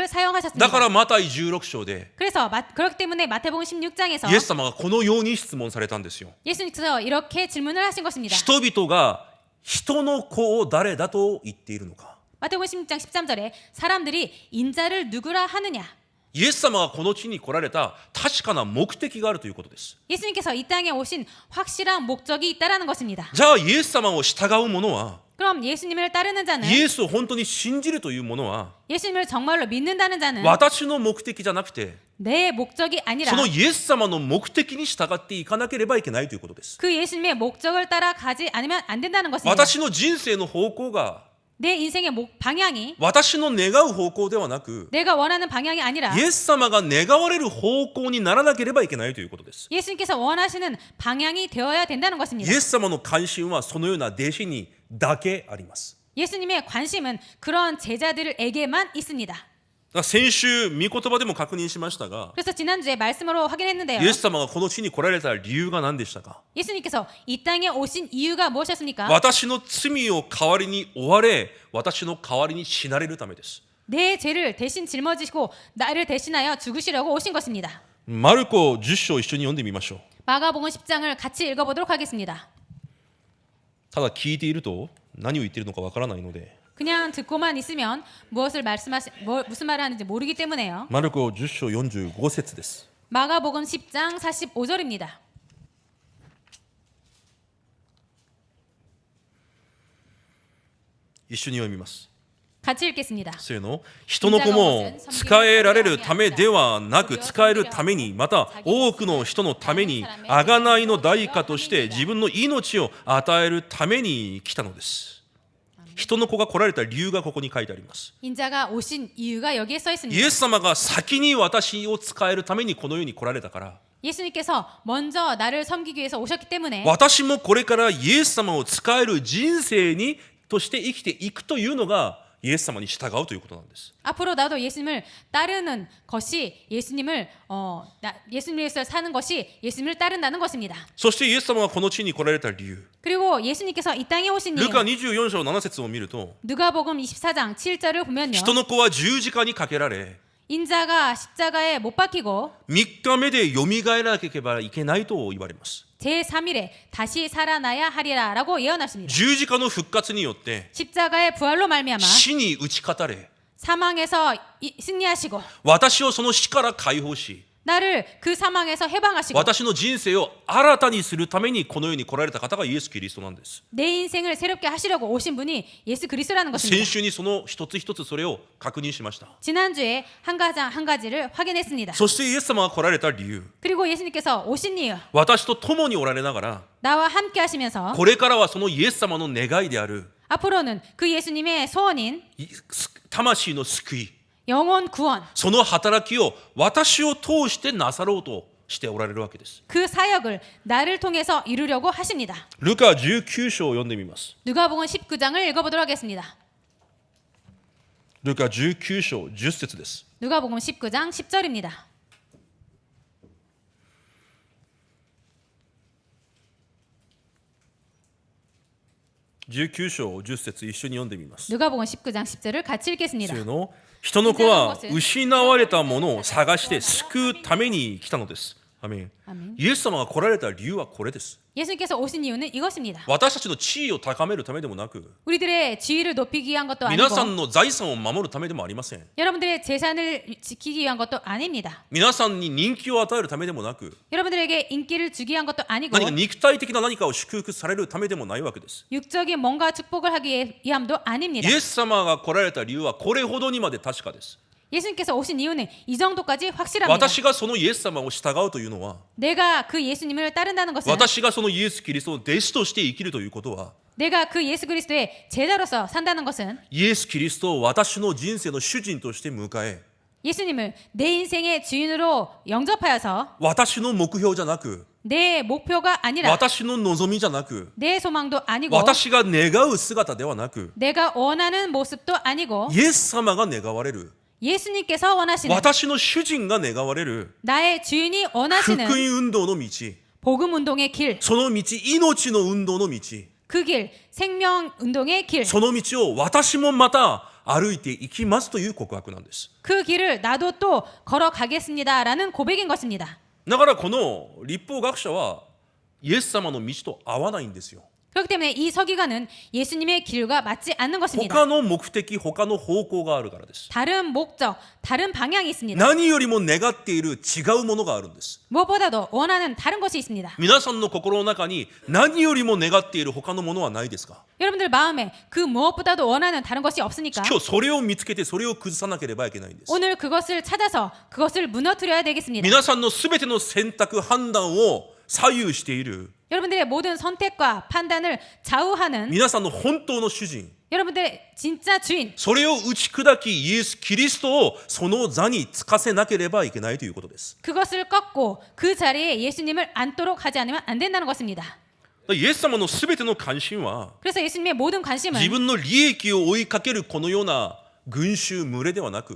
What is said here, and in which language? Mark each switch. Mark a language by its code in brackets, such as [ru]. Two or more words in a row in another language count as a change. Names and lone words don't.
[ja] だ [ko] 사용하셨습니다. [ja] からマタイ16章で [ko] 그래서 그렇기 때문에 마태복음 16장에서 [ja] イエス様がこのように質問されたんですよ。 [ko] 예수님께서 이렇게 질문을 하신 것입니다. [ja] 人々が人の子を誰だと言っているのか。 [ko] 마태복음 16장 13절에 사람들이 인자를 누구라 하느냐. [ja] イエス様がこの地に来られた確かな目的があるということです。 [ko] 예수님께서 이 땅에 오신 확실한 목적이 있다라는 것입니다. [ja] じゃあイエス様を従う者は [ko] 그럼 예수님을 따르는 자는 [ja] イエスを本当に信じるという者は [ko] 예수님을 정말로 믿는다는 자는 [ja] 私の目的じゃなくて [ko] 내 목적이 아니라 [ja] そのイエス様の目的に従っていかなければいけないということです。 [ko] 그 예수님의 목적을 따라가지 않으면 안 된다는 것입니다. [ja] 私の人生の方向が [ko] 내 인생의 방향이 [ja] 私の願う方向ではなく [ko] 내가 원하는 방향이 아니라 [ja] イエス様が願われる方向にならなければいけないということです。 [ko] 예수님께서 원하시는 방향이 되어야 된다는 [ja] イ [ko] 것입니다. [ja] エス様の関心はそのような弟子にだけあります。 [ko] 예수님의 관심은 그런 제자들에게만 있습니다. [ja] 先週御言葉でも確認しましたが [ko] 그래서 지난주에 말씀으로 확인했는데요. [ja] イエス様がこの地に来られた理由が何でしたか？ [ko] 예수님께서 이 땅에 오신 이유가 무엇이었습니까? [ja] 私の罪を代わりに負われ私の代わりに死なれるためです。 [ko] 내 죄를 대신 짊어지시고 나를 대신하여 죽으시려고 오신 것입니다. [ja] マルコ10章一緒に読んでみましょう。 [ko] 마가복음 10장을 같이 읽어보도록 하겠습니다. [ja] ただ聞いていると何を言っているのかわからないので [ko] 그냥 듣고만 있으면 무슨 말을 하는지 모르기 때문에요. [ja] マルコ10章45節です。 [ko] 마가복음 10장 45절입니다. [ja] 一緒に読みます。 [ko] 같이 읽겠습니다. [ja] せーの。人の子も使えられるためではなく使えるためにまた多くの人のために贖いの代価として自分の命を与えるために来たのです。人の子が来られた理由がここに書いてあります。 [ko] 인자가 오신 이유가 여기에 써 [ja] イ [ko] 있습니다. [ja] エス様が先に私を使えるためにこの世に来られたから [ko] 예수님께서 먼저 나를 섬기기 위해서 오셨기 때문에 [ja] 私もこれからイエス様を使える人生にとして生きていくというのがイエス様に従うということなんです。 [ko] 앞으로 나도 예수님을 따르는 것이 예수님을 예수님에서 사는 것이 예수님을 따른다는 것입니다. [ja] そしてイエス様がこの地に来られた理由 [ko] 그리고 예수님께서 이 땅에 오신 [ja] ル [ko] 이유 [ja] カ24章7節を見ると [ko] 누가복음 24장 7절을 보면요. [ja] 人の子は十字架にかけられ [ko] 인자가 십자가에 못 박히고 [ja] 3 日目でよみがえらなければいけないと言われます。 [ko] 제3일에 다시 살아나야 하리라라고 예언하십니다. [ja] 十字架の復活によって [ko] 십자가의 부활로 말미암아 [ja] 死に打ち勝たれ [ko] 사망에서 승리하시고 [ja] 私をその死から解放し [ko] 나를 그 사망에서 해방하시고 [ja] 私の人生を新たにするためにこの世に来られた方がイエス・キリストなんです。 [ko] 내 인생을 새롭게 하시려고 오신 분이 예수 그리스도라는 [ja] 先 [ko] 것입니다. [ja] 週にその一つ一つそれを確認しました。 [ko] 지난주에 한 가지를 확인했습니다. [ja] そしてイエス様が来られた理由 [ko] 그리고 예수님께서 오신 이유 [ja] 私と共におられながら [ko] 나와 함께 하시면서 [ja] これからはそのイエス様の願いである [ko] 앞으로는 그 예수님의 소원인 [ja] 魂の救い [ko] 영혼 구원 [ja] その働きを私を通してなさろうとしておられるわけです。 [ko] 그 사역을 나를 통해서 이루려고 하십니다. [ja] ルカ19章を読んでみます。 [ko] 누가복음 19장을 읽어보도록 하겠습니다. [ja] ルカ19章10節です。 [ko] 누가복음 19장 10절입니다. [ja] 19 章10節一緒に読んでみます。 [ko] 누가복음 19장 10절을 같이 읽겠습니다. [ja] せーの。人の子は失われたものを探して救うために来たのです。アメン。 [ko] 아멘. [ja] イエス様が来られた理由はこれです。 [ko] 예수님께서 오신 이유는 이것입니다. [ja] 私たちの地位を高めるためでもなく、 [ko] 우리들의 지위를 높이기 위한 것도 [ja] 皆さ [ko] 아니고 [ja] んの財産を守るためでもありません。 [ko] 여러분들의 재산을 지키기 위한 것도 아닙니다. [ja] 皆さんに人気を与えるためでもなく、 [ko] 여러분들에게 인기를 주기 위한 것도 아니고 [ja] 何か肉体的な何かを祝福されるためでもないわけです。 [ko] 육적인 뭔가 축복을 하기 위함도 아닙니다. [ja] イエス様が来られた理由はこれほどにまで確かです。 [ko] 예수님께서 오신 이유는 이 정도까지 확실합니다. [ja] 私がそのイエス様を従うというのは、 [ko] 내가 그 예수님을 따른다는 것은 [ja] 私がそのイエス・キリストの弟子として生きるということは、 [ko] 내가 그 예수 그리스도의 제자로서 산다는 것은 [ja] イエス・キリストを私の人生の主人として迎え、 [ko] 예수님을 내 인생의 주인으로 영접하여서 [ja] 私の目標じゃなく、 [ko] 내 목표가 아니라 [ja] 私の望みじゃなく、 [ko] 내 소망도 아니고 [ja] 私が願う姿ではなく、 [ko] 내가 원하는 모습도 아니고 [ja] イエス様が願われる、 [ko] 예수님께서 원하시는 [ja] 私の主人が願われる [ko] 나의 주인이 [ja] 福 [ko] 원하시는 [ja] 音運動の道、 [ko] 복음 운동의 길, [ja] その道、命の運動の道、 [ko] 그 길, 생명 운동의 길, [ja] その道を私もまた歩いていきますという告白なんです。 [ko] 그 길을 나도 또 걸어가겠습니다라는 고백인 것입니다. [ja] だからこの立法学者はイエス様の道と合わないんですよ。 [ko] 그렇기 때문에 이 서기관은 예수님의 길과 맞지 않는 것입니다. [ja] 他の目的、他の方向があるからです。 [ko] 다른 목적, 다른 방향이 있습니다. [ja] 何よりも願っている違うものがあるんです。 [ko] 무엇보다도 원하는 다른 것이 있습니다. [ja] 皆さんの心の中に何よりも願っている他のものはないですか？ [ko] 여러분들 마음에 그 무엇보다도 원하는 다른 것이 없으니까 [ja] 今日それを見つけてそれを崩さなければいけないんです。 [ko] 오늘 그것을 찾아서 그것을 무너뜨려야 되겠습니다. [ja] 皆さんのすべての選択判断を左右している [ko] 여러분들의 모든 선택과 판단을 좌우하는 [ja] 皆さんの本当の主人、 [ko] 여러분들의 진짜 주인, [ja] それを打ち砕きイエス・キリストをその座につかせなければいけないということです。 [ko] 그것을 꺾고 그 자리에 예수님을 앉도록 하지 않으면 안 된다는 것입니다. [ja] イエス様のすべての関心は [ko] 그래서 예수님의 모든 관심은 [ja] 自分の利益を追いかけるこのような群衆群れではなく